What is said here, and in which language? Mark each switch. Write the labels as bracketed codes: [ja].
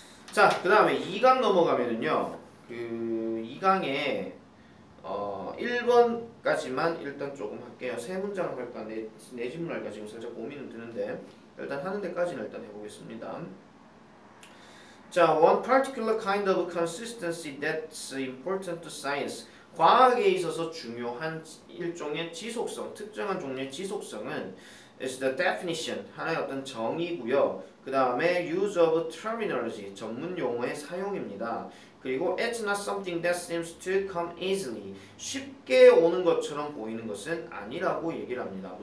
[ko] 자, 그 다음에 2강 넘어가면은요. 그 2강에 1번까지만 일단 조금 할게요. 세 문장을 할까 네 질문 할까 지금 살짝 고민은 드는데 일단 하는 데까지는 일단 해보겠습니다. [en] 자, one particular kind of consistency that's important to science. [ko] 과학에 있어서 중요한 일종의 지속성, 특정한 종류의 지속성은 [en] is the definition, [ko] 하나의 어떤 정의고요. 그 다음에 [en] use of terminology, [ko] 전문 용어의 사용입니다. 그리고 [en] it's not something that seems to come easily, [ko] 쉽게 오는 것처럼 보이는 것은 아니라고 얘기를 합니다.